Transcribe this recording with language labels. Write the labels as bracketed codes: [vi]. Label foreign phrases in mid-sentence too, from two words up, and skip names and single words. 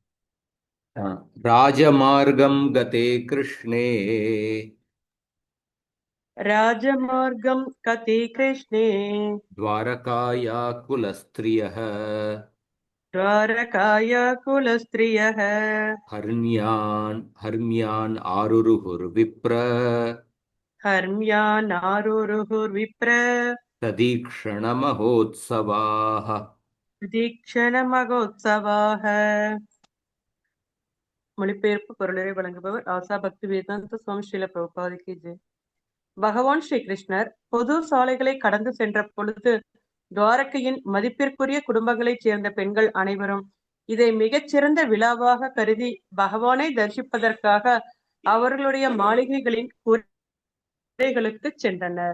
[sa] राजमार्गं गते कृष्णे राजमार्गं कति कृष्णे द्वारकाया कुलस्त्रियः द्वारकाया कुलस्त्रियः हर्म्यान् आरुरुहुर्विप्र हर्म्यानारुरुहुर्विप्र तदीक्षणमहोत्सवाः दीक्षणमगोत्सवाः. [ta] மொழிபெயர்ப்பு பொருளுரை வழங்குபவர் ஆசா பக்தி வேதாந்த சுவாமி ஸ்ரீல பிரபுபாதிக்கு ஜெய். பகவான் ஸ்ரீ கிருஷ்ணர் பொது சாலைகளை கடந்து சென்ற பொழுது துவாரகையின் மதிப்பிற்குரிய குடும்பங்களைச் சேர்ந்த பெண்கள் அனைவரும் இதை மிகச்சிறந்த விழாவாக கருதி பகவானை தரிசிப்பதற்காக அவர்களுடைய மாளிகைகளின் கூரைகளுக்கு சென்றனர்.